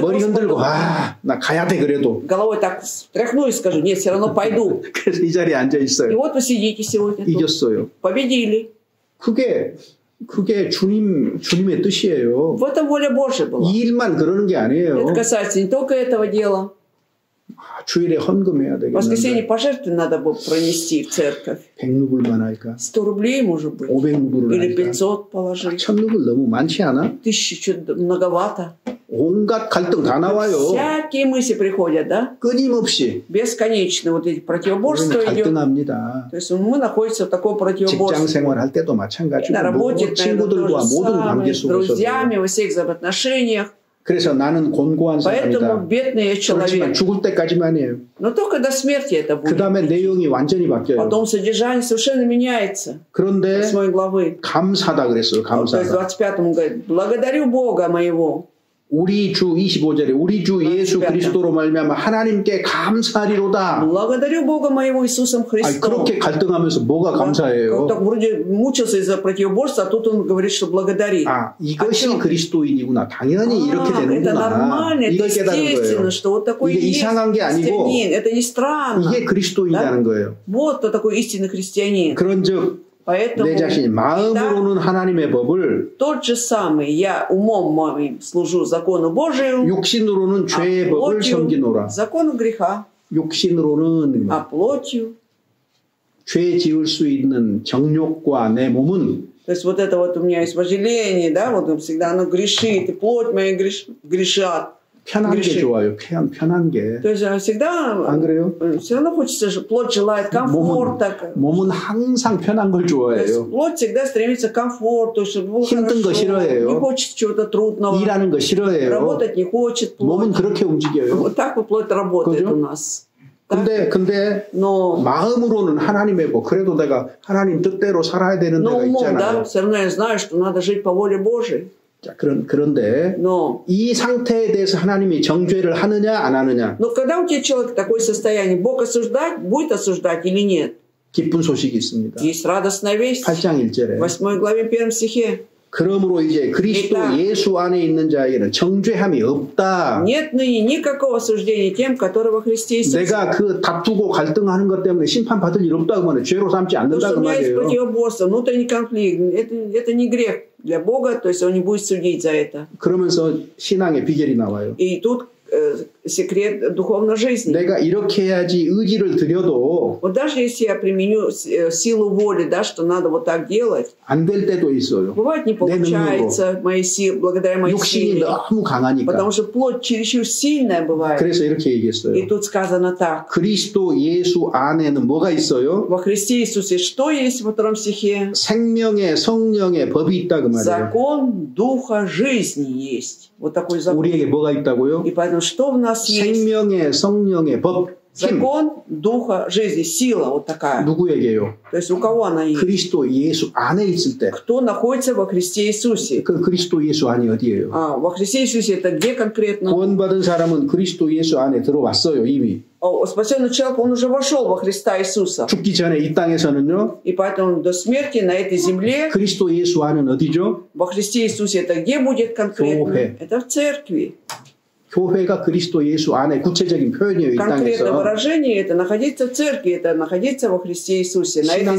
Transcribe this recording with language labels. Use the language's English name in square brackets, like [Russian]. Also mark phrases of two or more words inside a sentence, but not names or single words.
[Korean] 머리 흔들고 [Russian] Господу. [Korean] 나 가야 돼 그래도. [Russian] Головой так тряхну и скажу, нет, все равно пойду. [Korean] 그래서 이 자리에 앉아 [Russian] И [Korean] 있어요. [Russian] вот вы сидите сегодня тут. [Korean] 이겼어요. [Russian] Победили. [Korean] 그게 주님의 뜻이에요. [Russian] В этом воля Божья была. [Korean] 이 일만 그러는 게 아니에요. [Russian] Это касается не только этого дела. [Korean] 주일에 헌금해야 [Russian] В воскресенье [Korean] 되겠는데 [Russian] пожертвования надо было пронести в церковь. [Korean] 100루블만 할까? [Russian] 100 рублей, может быть. [Korean] 500루블을 [Russian] Или [Korean] 할까? [Russian] 500 положить. [Korean] 1000루블 너무 많지 않아? [Russian] 1000 что-то многовато. [Korean] 온갖 갈등 다 나와요. [Russian] Всякие мысли приходят, да? [Korean] 끊임없이. [Russian] Бесконечно вот эти противоборства [Korean] 우리는 [Russian] идет. [Korean] 갈등합니다. [Russian] То есть мы находимся в таком противоборстве. [Korean] 직장 생활할 때도 마찬가지고 [Russian] На работе, [Korean] 친구들과 모든 관계 [Russian] с друзьями, [Korean] 속에서 [Russian] во всех взаимоотношениях. [Korean] 그래서 나는 곤고한 [Russian] Поэтому [Korean] 사람이다. [Russian] бедный [Korean] 그렇지만 [Russian] человек. [Korean] 죽을 때까지만이에요. [Russian] Но только до смерти это [Korean] 그 [Russian] будет. [Korean] 다음에 내용이 완전히 바뀌어요. [Russian] Потом содержание совершенно меняется. [Korean] 그런데 [Russian] 8 главы. [Korean] 감사다 그랬어요. [Russian] То есть в [Korean] 감사다. [Russian] 25-м говорит, благодарю Бога моего. [Korean] 우리 주 25절에 우리 주 예수 그리스도로 말미암아 하나님께 감사하리로다. [Russian] Благодарю Бога моего Иисусом [Korean] 아니, [Russian] Христом. [Korean] 그렇게 갈등하면서 뭐가 감사해요? [Russian] Так вроде мучился из-за противоборства, а тут он говорит, что благодарит. [Korean] 아, 이것이 그리스도인이구나. 당연히 이렇게 [Russian] Это [Korean] 되는구나. [Russian] нормально, это [Korean] 이걸 깨달은 거예요. [Russian] естественно, что вот такой [Korean] 이게 [Russian] есть [Korean] 이상한 게 아니고 [Russian] христианин. Это не странно. [Korean] 이게 그리스도인이라는 거예요. [Russian] Вот кто такой истинный христианин. [Korean] 그런즉 [Russian] Поэтому [Korean] 내 자신이 마음으로는 하나님의 법을 [Russian] тот же самый, я умом моим служу закону Божию, [Korean] 육신으로는 죄의 법을 섬기노라. [Russian] закону греха, [Korean] 육신으로는 [Russian] а плотью. [Korean] 죄 지을 수 있는 정욕과 내 몸은 [Russian] То есть вот это вот у меня есть вожделение, да, вот всегда оно грешит, и плоть моя грешат. [Korean] 편한 게 좋아요. 편한 게. [Russian] То есть всегда, [Korean] 안 그래요? [Russian] все равно хочется, плоть желает комфорта. [Korean] 몸은 항상 편한 걸 [Russian] То есть [Korean] 좋아해요. [Russian] плоть всегда стремится к комфорту, чтобы было [Korean] 힘든 거 [Russian] хорошо, [Korean] 싫어해요. [Russian] не хочет чего-то трудного, [Korean] 일하는 거 싫어해요. [Russian] работать не хочет [Korean] 몸은 [Russian] плоть. [Korean] 그렇게 움직여요. [Russian] Вот так вот плоть работает [Korean] 그죠? [Russian] у нас. [Korean] 근데 [Russian] Но [Korean] 마음으로는 하나님의 법. 그래도 내가 하나님 뜻대로 살아야 되는 데가 [Russian] умом, да, [Korean] 있잖아요. [Russian] все равно я знаю, что надо жить по воле Божией. [Korean] 자, 그런데 [Russian] Но [Korean] 이 상태에 대해서 하나님이 정죄를 하느냐 안 하느냐 [Russian] когда у тебя человек в такое состояние, Бог осуждать, будет осуждать или нет? [Korean] 기쁜 소식이 있습니다. [Russian] Есть радостная весть. [Korean] 8장 1절에 [Russian] 8 главе 1 стихе. [Korean] 그러므로 이제 그리스도 예수 안에 있는 자에게는 정죄함이 없다. [Russian] Нет ныне никакого осуждения тем, которые во Христе Иисусе. [Korean] 내가 그 다투고 갈등하는 것 때문에 심판받을 일 없다 그러면 죄로 삼지 [Russian] То, [Korean] 않는다 [Russian] что [Korean] 그 [Russian] у меня есть [Korean] 말이에요. [Russian] противоборство, внутренний конфликт, это не грех для Бога, то есть Он не будет судить за это. [Korean] 그러면서 신앙의 비결이 나와요. [Russian] И тут секрет духовной жизни. [Korean] 내가 이렇게 해야지 의지를 들여도 [Russian] Вот даже если я применю силу воли, да, что надо вот так делать, [Korean] 안 될 때도 있어요. [Russian] бывает не получается моей силе, благодаря моей [Korean] 욕심이 [Russian] силе. [Korean] 너무 강하니까. [Russian] Потому что плоть чересчур сильная бывает. [Korean] 그래서 이렇게 얘기했어요. [Russian] И тут сказано так. [Korean] 그리스도 예수 안에는 뭐가 있어요? [Russian] Во Христе Иисусе что есть во 2 стихе? [Korean] 생명의 성령의 법이 있다 그 말이에요. [Russian] Закон Духа жизни есть. Вот такой закон. [Korean] 우리에게 뭐가 있다고요? [Russian] И поэтому что в нас есть? [Korean] 생명의 성령의 법, 힘. [Russian] Закон Духа жизни, сила вот такая. [Korean] 누구에게요? [Russian] То есть у кого она есть? [Korean] 그리스도 예수 안에 있을 때. [Russian] Кто находится во Христе Иисусе? [Korean] 그 그리스도 예수 안이 어디예요? [Russian] Во Христе Иисусе это где конкретно? [Korean] 구원받은 사람은 그리스도 예수 안에 들어왔어요 이미. [Russian] Спасенный человек, он уже вошел во Христа Иисуса. [Korean] 죽기 전에 이 땅에서는요. [Russian] И поэтому до смерти на этой земле [Korean] 그리스도 예수 안은 어디죠? [Russian] во Христе Иисусе это где будет конкретно? [Korean] 교회. [Russian] Это в церкви. [Korean] 교회가 그리스도 예수 안에 구체적인 표현이에요 이 [Russian] Конкретное [Korean] 땅에서. [Russian] выражение это находиться в церкви, это находиться во Христе Иисусе, на этой